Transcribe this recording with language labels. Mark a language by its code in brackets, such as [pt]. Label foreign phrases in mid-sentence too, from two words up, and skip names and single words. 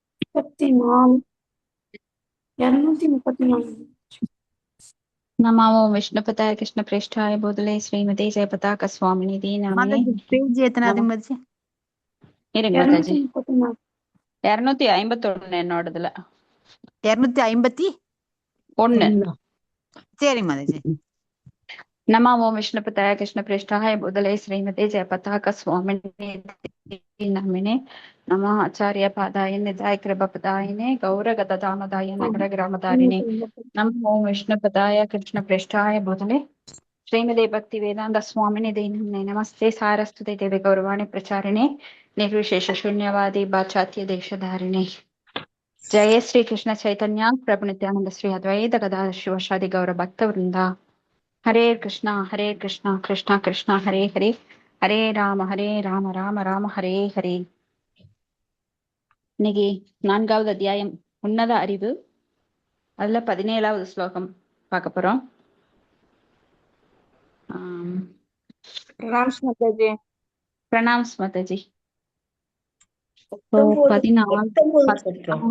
[sa] 234. नमो विष्णुपताय कृष्णप्रेष्ठाय भूतले श्रीमते जयपताक स्वामिनिधि नामिने [ta] மாதாஜி பேஜ் எத்தனாவது மாதாஜி? இருங்க மாதாஜி 234. 251 என்னோடதுல 251. 1. சரி மாதாஜி. [sa] नमो विष्णुपताय कृष्णप्रेष्ठाय भूतले श्रीमते जयपताक स्वामिनिधि नामिने नमः आचार्य पादाय निधाय कृपपदायिने गौरगदामदाय नगरग्रामदारिणे नमो विष्णुपताय कृष्णप्रेष्ठाय भूतले श्रीमते भक्ति वेदांत स्वामिनिधि नामिने नमस्ते सारस्वती देवी गौरवाणी प्रचारिणे निर्विशेष शून्यवादी पाश्चात्य देशधारिणे जय श्री कृष्ण चैतन्य प्रभु नित्यानंद श्री अद्वैत गदाधर शिवासादि गौर भक्त वृंदा हरे कृष्णा कृष्णा कृष्णा हरे हरे हरे राम राम राम हरे हरे. [ta] இன்னைக்கு 4வது அத்தியாயம் உன்னத அறிவு. அதுல 17வது ஸ்லோகம் பார்க்க போறோம். [en] Pranams Mataji. Pranams Mataji. 19.